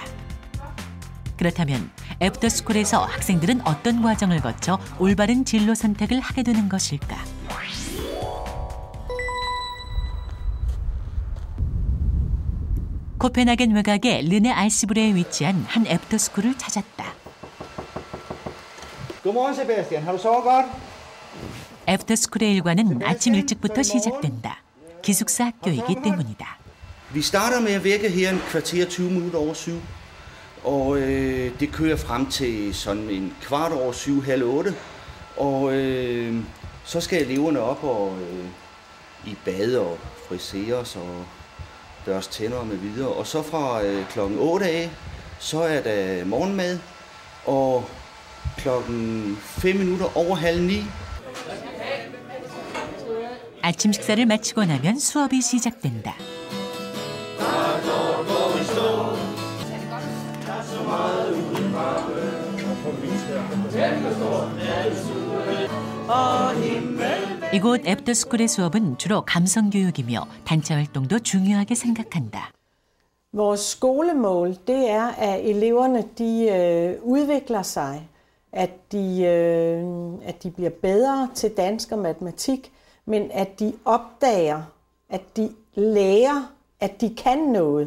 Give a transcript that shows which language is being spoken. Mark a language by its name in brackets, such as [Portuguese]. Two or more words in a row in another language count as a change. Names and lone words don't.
[Korean] 그렇다면 애프터스쿨에서 학생들은 어떤 과정을 거쳐 올바른 진로 선택을 하게 되는 것일까? 코펜하겐 외곽의 르네 알시브레에 위치한 한 애프터스쿨을 찾았다. [Danish] Godmorgen, Sebastian. Har du sovet godt? [Korean] 애프터스쿨의 일과는 아침 일찍부터 시작된다. 기숙사 학교이기 때문이다. [Danish] Vi starter med at vække her en kvarter 20 minutter over 7. Og det kører frem til sådan en kvart over 7, halv 8. Og så skal eleverne op og i bad og friseres og deres tænder med videre. Og så fra klokken 8 af, så er der morgenmad. Og klokken 5 minutter over halv 9. [Korean] 아침 식사를 마치고 나면 수업이 시작된다. 이곳 애프터스쿨의 수업은 주로 감성교육이며 단체 활동도 중요하게 생각한다. [Danish] Vores skolemål, det er, at eleverne de udvikler sig, at de bliver bedre til dansk og matematik, men at de opdager, at de lærer, at de kan noget.